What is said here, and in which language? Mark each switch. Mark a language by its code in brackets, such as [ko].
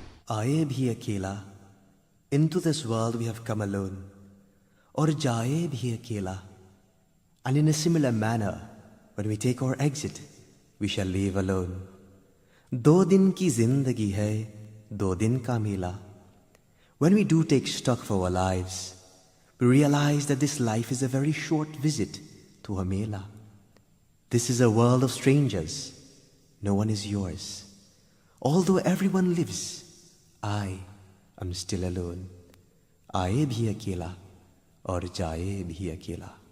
[hi] आए भी अकेला, [en] into this world we have come alone, [hi] और जाए भी अकेला, [en] and in a similar manner, when we take our exit, we shall leave alone. [hi] दो दिन की जिंदगी है, 2 दिन का मेला. [en] When we do take stock of our lives, we realize that this life is a very short visit to a mela. This is a world of strangers. No one is yours. Although everyone lives, I am still alone. [hi] आए भी अकेला और जाए भी अकेला.